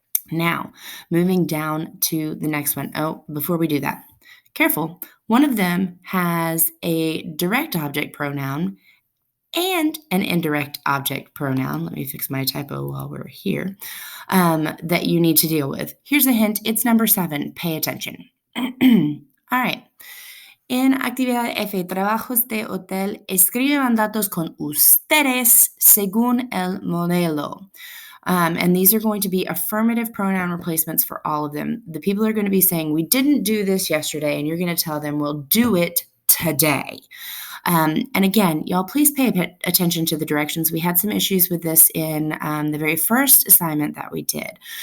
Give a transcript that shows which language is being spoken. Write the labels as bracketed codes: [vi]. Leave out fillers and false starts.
[en] Now, moving down to the next one. Oh, before we do that, careful. One of them has a direct object pronoun and an indirect object pronoun. Let me fix my typo while we're here, that you need to deal with. Here's a hint. It's number 7. Pay attention. All right. [es] En actividad F, trabajos de hotel, escribe mandatos con ustedes según el modelo. [en] And these are going to be affirmative pronoun replacements for all of them. The people are going to be saying, we didn't do this yesterday, and you're going to tell them, we'll do it today. And again, y'all, please pay attention to the directions. We had some issues with this in the very first assignment that we did.